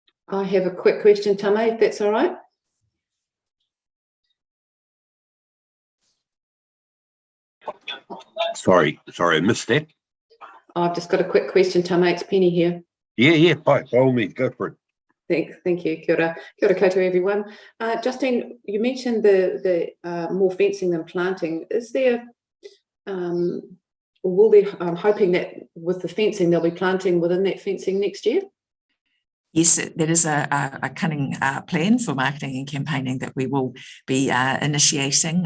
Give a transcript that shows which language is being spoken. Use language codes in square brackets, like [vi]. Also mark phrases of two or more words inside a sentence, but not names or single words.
[en] I have a quick question, Tame, if that's all right. Sorry, I missed that. I've just got a quick question, Tame. It's Penny here. Yeah, by all means, go for it. Thank you. [mi] Kia ora koutou, [en] everyone. Justine, you mentioned the more fencing than planting. Is there, will there, I'm hoping that with the fencing, they'll be planting within that fencing next year? Yes, there is a cunning plan for marketing and campaigning that we will be initiating.